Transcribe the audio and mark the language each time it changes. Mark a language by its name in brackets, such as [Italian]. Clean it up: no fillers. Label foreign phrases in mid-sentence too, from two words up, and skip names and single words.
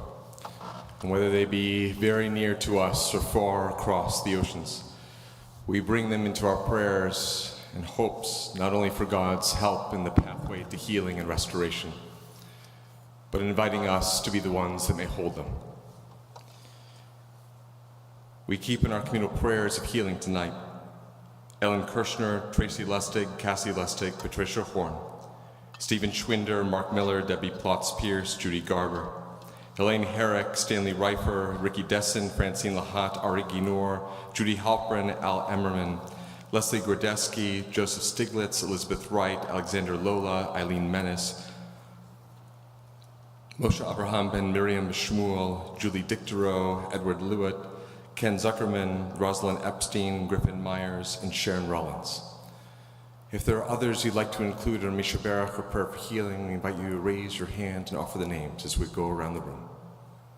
[English] and whether they be very near to us or far across the oceans, we bring them into our prayers in hopes not only for God's help in the pathway to healing and restoration, but inviting us to be the ones that may hold them. We keep in our communal prayers of healing tonight Ellen Kirshner, Tracy Lustig, Cassie Lustig, Patricia Horn, Stephen Schwinder, Mark Miller, Debbie Plotz-Pierce, Judy Garber, Elaine Herrick, Stanley Reifer, Ricky Dessen, Francine Lahat, Ari Ginor, Judy Halpern, Al Emmerman, Leslie Gordeski, Joseph Stiglitz, Elizabeth Wright, Alexander Lola, Eileen Menace, Moshe Abraham Ben Miriam Shmuel, Julie Dictero, Edward Lewitt, Ken Zuckerman, Rosalind Epstein, Griffin Myers, and Sharon Rollins. If there are others you'd like to include in Misha Barak or prayer for healing, we invite you to raise your hand and offer the names as we go around the room.